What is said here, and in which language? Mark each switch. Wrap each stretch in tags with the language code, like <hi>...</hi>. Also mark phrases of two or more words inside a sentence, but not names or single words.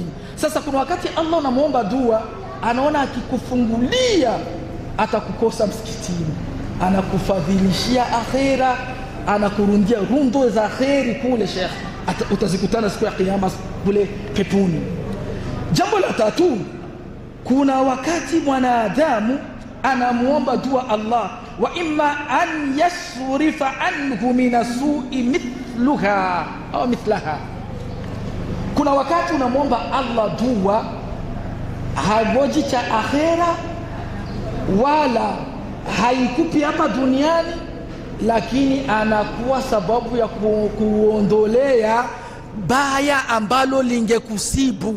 <sw>Sasa kuna wakati Allah unamuomba dua, anaona akikufungulia atakukosa msikitini, anakufadhilishia akhera, anakurundia rundo za kheri kule shekhe, utazikutana siku ya kiyama kule peponi. Jambo la tatu, kuna wakati mwanadamu anamuomba dua Allah,</sw> <ar>وإما أن يصرف عنه من السوء مثلها أو مثلها.</ar> <sw>Kuna wakati unamuomba Allah dua, hagoji cha akhera wala haikupi hapa duniani, lakini anakuwa sababu ya kuondolea baya ambalo lingekusibu.</sw>